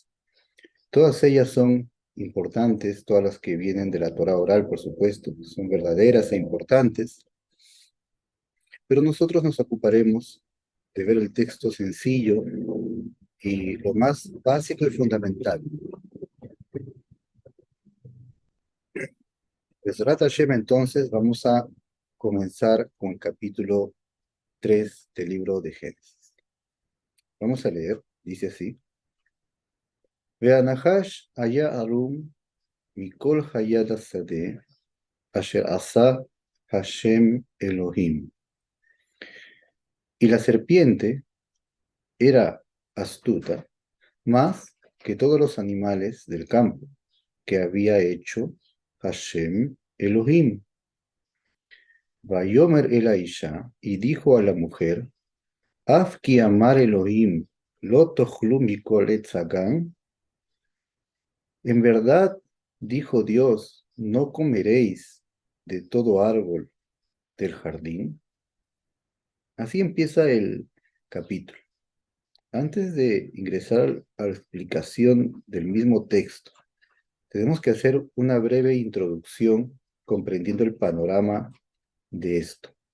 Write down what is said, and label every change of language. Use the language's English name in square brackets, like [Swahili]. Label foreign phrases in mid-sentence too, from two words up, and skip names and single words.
[Spanish] Todas ellas son importantes, todas las que vienen de la Torah oral, por supuesto, son verdaderas e importantes, pero nosotros nos ocuparemos de ver el texto sencillo y lo más básico y fundamental. [Hebrew] בעזרת השם, [Spanish] entonces, vamos a comenzar con el capítulo 3 del libro de Génesis. Vamos a leer, dice así: [Hebrew] והנחש היה ערום מכל חית השדה אשר עשה השם אלהים. [Spanish] Y la serpiente era astuta más que todos los animales del campo que había hecho Hashem Elohim. [Hebrew] ויאמר אל האשה, [Spanish] y dijo a la mujer: [Hebrew] אף כי אמר אלהים לא תאכלו מכל עץ הגן. [Spanish] En verdad, dijo Dios, no comeréis de todo árbol del jardín. Así empieza el capítulo. Antes de ingresar a la explicación del mismo texto, tenemos que hacer una breve introducción comprendiendo el panorama de esto.